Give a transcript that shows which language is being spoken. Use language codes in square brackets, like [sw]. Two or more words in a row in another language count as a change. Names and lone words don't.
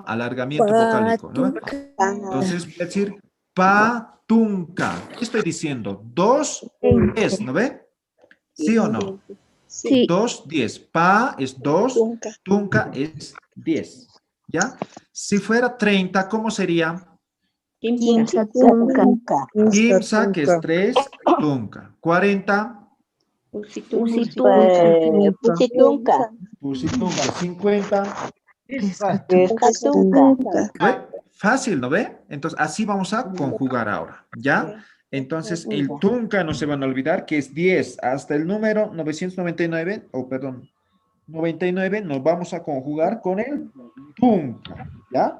[es] Alargamiento vocálico, ¿no? Entonces voy a decir patunka. ¿Qué estoy diciendo? 2 es, ¿no ve? ¿Sí o no? Sí. 2, 10. Pa es 2, tunka es 10. ¿Ya? Si fuera 30, ¿cómo sería? [ay] Kimsa tunka. Kimsa, [es] que es 3, tunka. 40. [ay] Pusitunka. Pusitunka. 50. [es] ¿Ve? Fácil, ¿no ve? Entonces, así vamos a conjugar ahora, ¿ya? Entonces, el tunka no se van a olvidar que es 10 hasta el número 999, o perdón, 99, nos vamos a conjugar con el tunka, ¿ya?